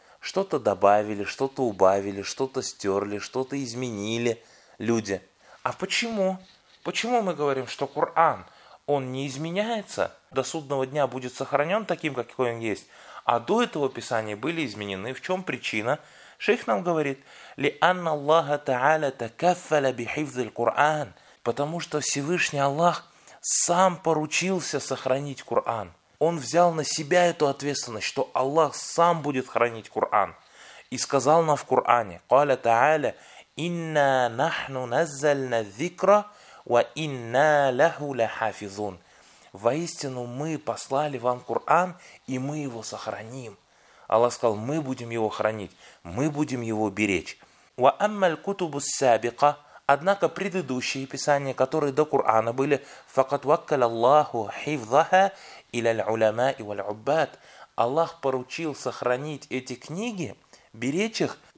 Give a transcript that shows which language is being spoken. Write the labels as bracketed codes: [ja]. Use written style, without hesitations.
[ru] Что-то добавили, что-то убавили, что-то стерли, что-то изменили люди. А почему? Почему мы говорим, что Кур'ан, он не изменяется, до судного дня будет сохранен таким, какой он есть, а до этого писания были изменены? В чем причина? Шейх нам говорит, [ar] لِأَنَّ اللَّهَ تَعَالَ تَكَفَّلَ بِحِفْظِ الْقُرْآنِ. [ru] Потому что Всевышний Аллах сам поручился сохранить Кур'ан. Он взял на себя эту ответственность, что Аллах сам будет хранить Кур'ан. И сказал нам в Кур'ане, [ar] قَالَ تَعَالَ إِنَّا نَحْنُ نَزَّلْنَا الذِّكْرَ وَإِنَّا لَهُ لَحَافِظُونَ. [ru] Воистину мы послали вам Кур'ан, и мы его сохраним. Аллах сказал, мы будем его хранить, мы будем его беречь. [ar] وَأَمَّا الْكُتُبُ السَّابِقَ. [ru] Однако предыдущие писания, которые до Кур'ана были, [ar] فَقَدْ وَكَّلَ اللَّهُ حِفْظَهَا إِلَى الْعُلَمَاءِ وَالْعُبَّادِ. [ru] Аллах поручил сохранить эти книги, беречь их